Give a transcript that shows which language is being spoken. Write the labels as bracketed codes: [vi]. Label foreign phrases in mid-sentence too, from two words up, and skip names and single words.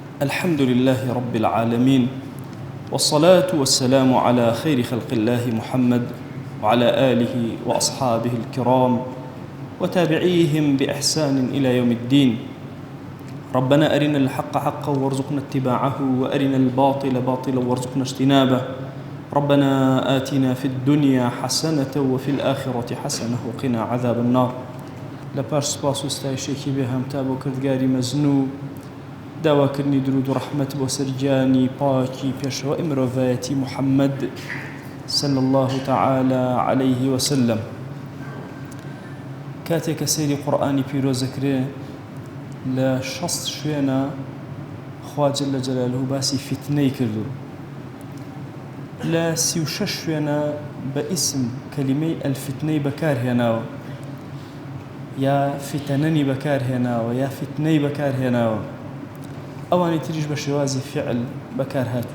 [ar] الحمد لله رب العالمين، والصلاة والسلام على خير خلق الله محمد وعلى آله وأصحابه الكرام وتابعيهم بإحسان إلى يوم الدين. ربنا أرنا الحق حقا وارزقنا اتباعه، وأرنا الباطل باطلا وارزقنا اجتنابه. ربنا آتنا في الدنيا حسنة وفي الآخرة حسنة وقنا عذاب النار. [ckb] لباش سپاس و ستایشێکی بێ هەمتا بۆ کردگاری مەزنوو، داواکردنی درود و ڕەحمەت بۆ سەرگیانی پاکی پێشەوەی مرۆڤایەتی محەممەد [ar] صلى الله تعالى عليه وسلم. [ckb] کاتێک کە سەیری قورئانی پیرۆزەکرێ لە 60 شوێنە خوا [ar] جەلە جەلالوهو [ckb] باسی فتنەی کردو، لە 36 شوێنە بە ئیسم کەلیمەی ئەلفتنەی بەکارهێناوە، یا فتنەنی بەکارهێناوە یا فتنەی بەکارهێناوە، ئەوانی تریش بە شێوازی فعل بەکار هاتوو.